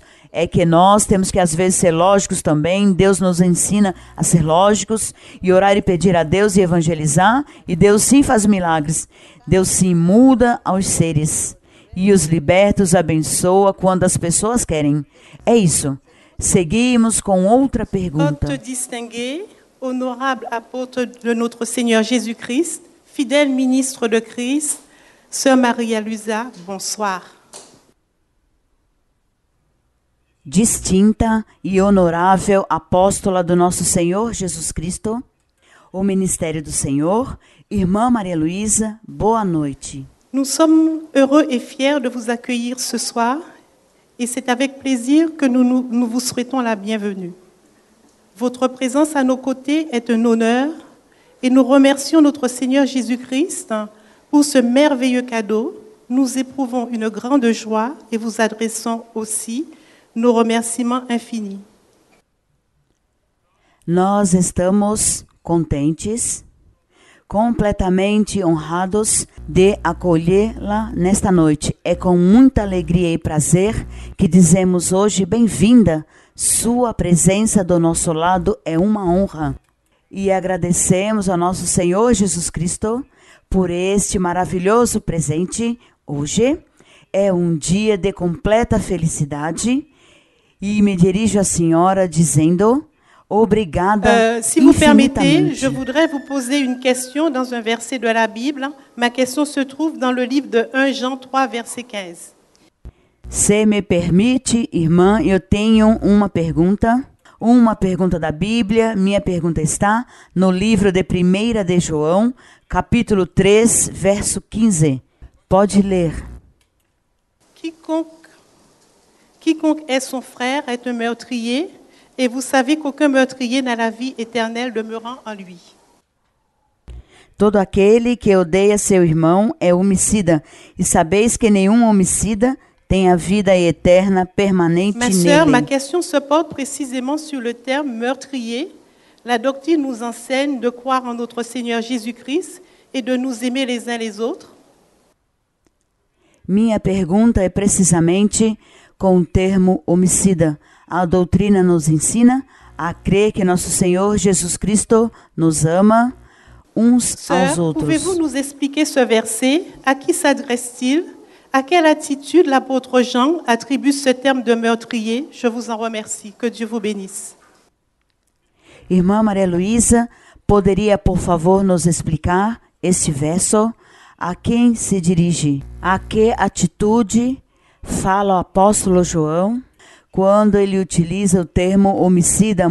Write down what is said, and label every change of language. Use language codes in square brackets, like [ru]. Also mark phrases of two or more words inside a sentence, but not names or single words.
[pt] É que nós temos que às vezes ser lógicos também. Deus nos ensina a ser lógicos e orar e pedir a Deus e evangelizar. E Deus sim faz milagres. Deus sim muda aos seres. E os liberta, os abençoa quando as pessoas querem. É isso. Seguimos com outra pergunta. [fr] Hôte distingué, honorable apôtre de notre Seigneur Jésus-Christ, fidèle ministre de Christ, Sœur Maria Luisa, bonsoir. [pt] Distinta e honorável apóstola do nosso Senhor Jesus Cristo, o ministério do Senhor, irmã Maria Luisa, boa noite. [fr] Nous sommes heureux et fiers de vous accueillir ce soir et c'est avec plaisir que nous vous souhaitons la bienvenue. Votre présence à nos côtés est un honneur et nous remercions notre Seigneur Jésus-Christ pour ce merveilleux cadeau. Nous éprouvons une grande joie et vous adressons aussi nos remerciements infinis. [pt] Nós estamos contentes, completamente honrados de acolhê-la nesta noite. É com muita alegria e prazer que dizemos hoje bem-vinda. Sua presença do nosso lado é uma honra. E agradecemos ao nosso Senhor Jesus Cristo por este maravilhoso presente. Hoje é um dia de completa felicidade e me dirijo à senhora dizendo obrigada [fr] si vous permettez, [pt] infinitamente. [fr] je voudrais vous poser une question dans un verset de la Bible. Ma question se trouve dans le livre de 1 Jean 3, verset 15. [pt] Se me permite, irmã, eu tenho uma pergunta da Bíblia. Minha pergunta está no livro de 1 de João, capítulo 3, verso 15. Pode ler. [fr] Quiconque est son frère est un meurtrier, et vous savez qu'aucun meurtrier n'a la vie éternelle demeurant en lui. [pt] Todo aquele que odeia seu irmão é homicida, e sabeis que nenhum homicida tem a vida eterna permanente [fr] Ma sœur, ma [pt] nele. [fr] question se porte précisément sur le terme meurtrier. La doctrine nous enseigne de croire en notre Seigneur Jésus-Christ et de nous aimer les uns les autres. [pt] Minha pergunta é precisamente com o termo homicida. A doutrina nos ensina a crer que nosso Senhor Jesus Cristo nos ama uns aos [fr] Sœur, [pt] outros. [fr] pouvez-vous nous expliquer ce verset? À qui s'adresse-t-il? À quelle attitude l'apôtre Jean attribue ce terme de meurtrier? Je vous en remercie. Que Dieu vous bénisse. [pt] Irmã Maria Luisa, poderia, por favor, nos explicar este verso? A quem se dirige? A que atitude fala o apóstolo João quando ele utiliza o termo homicida?